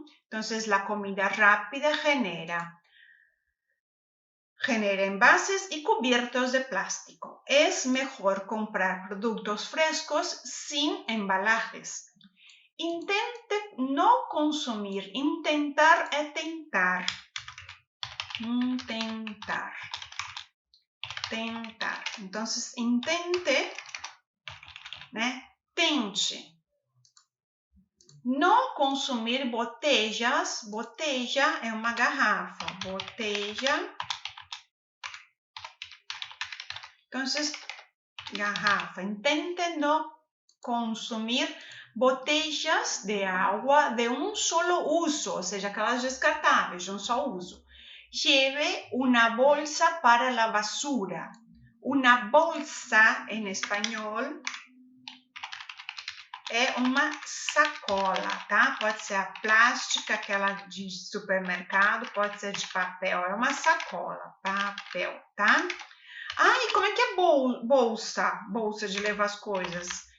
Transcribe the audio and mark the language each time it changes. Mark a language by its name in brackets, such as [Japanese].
[Spanish] Entonces, la comida rápida genera envases y cubiertos de plástico. Es mejor comprar productos frescos sin embalajes. Intente no consumir, intentar [Portuguese] é tentar. [Spanish] Intentar. Tentar. [Portuguese] Então, intente, né? Tente. Não consumir botellas. Botella é uma garrafa. [Spanish] Botella. [Portuguese] Então, garrafa. [Spanish] Intente [Portuguese] não consumir botellas de água de um solo uso, ou seja, aquelas descartáveis, de um só uso. [Spanish] Lleve una bolsa para la basura. [Portuguese] Una bolsa, em espanhol, é uma sacola, tá? Pode ser a plástica, aquela de supermercado, pode ser de papel, é uma sacola, papel, tá? Ah, e como é que é bolsa? Bolsa de levar as coisas.